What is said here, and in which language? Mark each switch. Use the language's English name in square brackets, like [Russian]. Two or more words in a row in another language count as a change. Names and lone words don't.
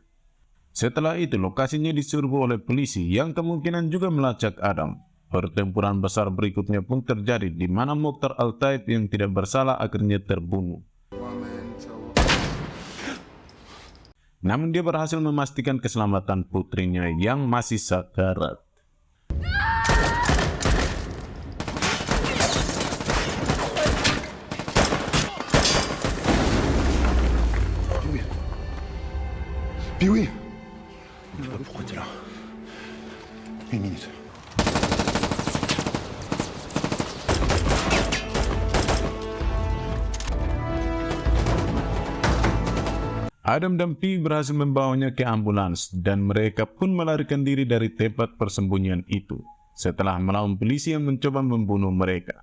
[Indonesian] Setelah itu, lokasinya diserbu oleh polisi yang kemungkinan juga melacak Adam. Pertempuran besar berikutnya pun terjadi di mana Mokhtar Al-Taib yang tidak bersalah akhirnya terbunuh. Namun dia berhasil memastikan keselamatan putrinya yang masih sakarat. Piwi! [French] Pourquoi t'es là? Une minute. [Indonesian] Adam dan Pi berhasil membawanya ke ambulans dan mereka pun melarikan diri dari tempat persembunyian itu setelah melawan polisi yang mencoba membunuh mereka.